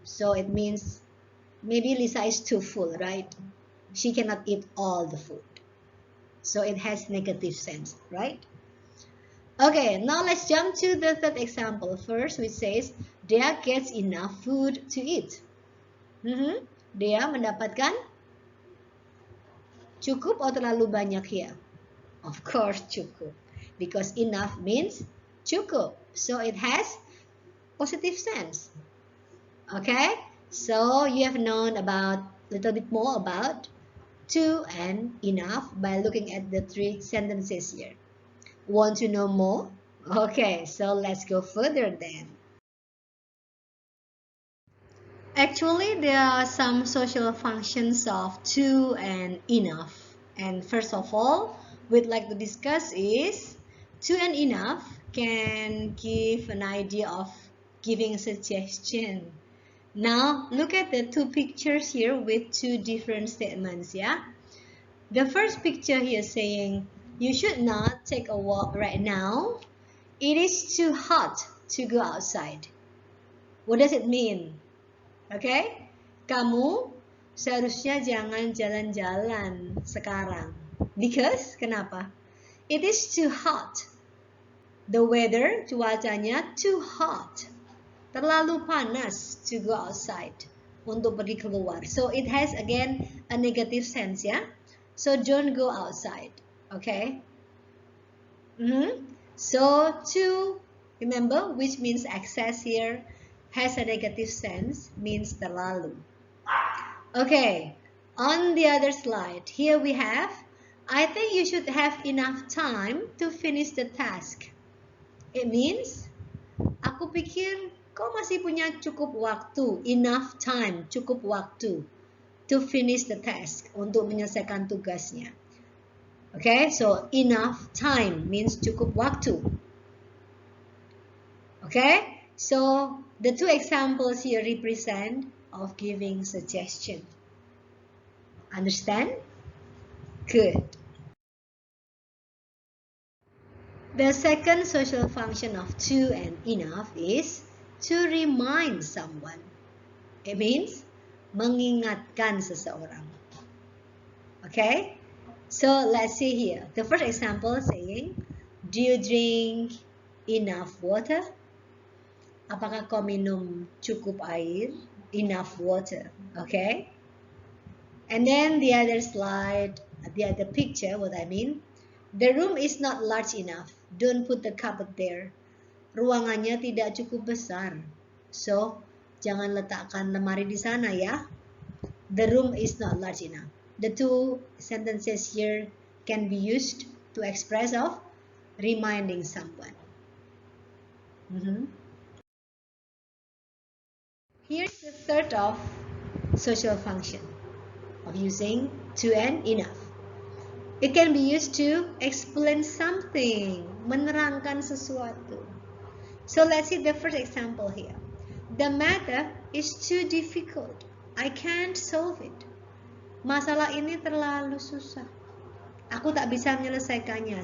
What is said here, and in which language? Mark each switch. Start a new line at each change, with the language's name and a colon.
English: So it means maybe Lisa is too full, right? She cannot eat all the food. So it has negative sense, right? Okay, now let's jump to the third example first, which says Dea gets enough food to eat.
Indonesian: Dea mendapatkan cukup atau terlalu banyak here?
English: Of course cukup, because enough means cukup. So it has positive sense. Okay, so you have known about a little bit more about to and enough by looking at the three sentences here. Want to know more? Okay, so let's go further then. Actually, there are some social functions of to and enough. And first of all, we'd like to discuss is to and enough can give an idea of giving suggestion. Now, look at the two pictures here with two different statements, yeah? The first picture here saying, you should not take a walk right now. It is too hot to go outside. What does it mean? Okay?
Indonesian: Kamu seharusnya jangan jalan-jalan sekarang.
English: Because, kenapa? It is too hot. The weather, cuacanya too hot.
Indonesian: terlalu panas
English: to go outside,
Indonesian: untuk pergi keluar.
English: So it has again a negative sense, ya. So don't go outside, okay? So to, remember, which means excess here, has a negative sense, means terlalu. Okay, on the other slide, here we have, I think you should have enough time to finish the task. It means,
Indonesian: aku pikir kau masih punya cukup waktu,
English: enough time,
Indonesian: cukup waktu,
English: to finish the task,
Indonesian: untuk menyelesaikan tugasnya.
English: Okay, so enough time means cukup waktu. Okay, so the two examples here represent of giving suggestion. Understand? Good. The second social function of to and enough is to remind someone. It means
Indonesian: mengingatkan seseorang.
English: Okay? So let's see here. The first example saying, do you drink enough water?
Indonesian: Apakah kau minum cukup air?
English: Enough water. Okay? And then the other slide, the other picture, what I mean, the room is not large enough. Don't put the cupboard there.
Indonesian: Ruangannya tidak cukup besar. So, jangan letakkan lemari di sana, ya.
English: The room is not large enough. The two sentences here can be used to express of reminding someone. Here's the third of social function of using to and enough. It can be used to explain something,
Indonesian: menerangkan sesuatu.
English: So let's see the first example here. The matter is too difficult. I can't solve it.
Indonesian: Masalah ini terlalu susah. Aku tak bisa menyelesaikannya.